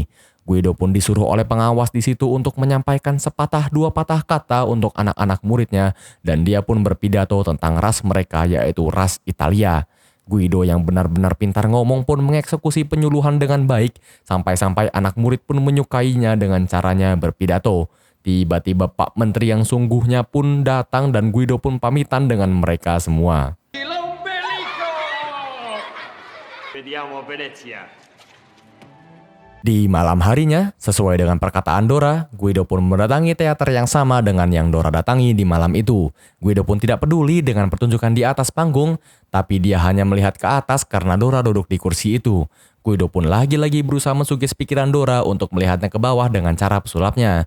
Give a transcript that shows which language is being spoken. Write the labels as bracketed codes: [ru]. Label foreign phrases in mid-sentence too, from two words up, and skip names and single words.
[id] Guido pun disuruh oleh pengawas di situ untuk menyampaikan sepatah dua patah kata untuk anak-anak muridnya dan dia pun berpidato tentang ras mereka yaitu ras Italia. Guido yang benar-benar pintar ngomong pun mengeksekusi penyuluhan dengan baik sampai-sampai anak murid pun menyukainya dengan caranya berpidato. Tiba-tiba Pak Menteri yang sungguhnya pun datang dan Guido pun pamitan dengan mereka semua. [it] Vediamo Venezia. [id] Di malam harinya, sesuai dengan perkataan Dora, Guido pun mendatangi teater yang sama dengan yang Dora datangi di malam itu. Guido pun tidak peduli dengan pertunjukan di atas panggung, tapi dia hanya melihat ke atas karena Dora duduk di kursi itu. Guido pun lagi-lagi berusaha mensugis pikiran Dora untuk melihatnya ke bawah dengan cara pesulapnya.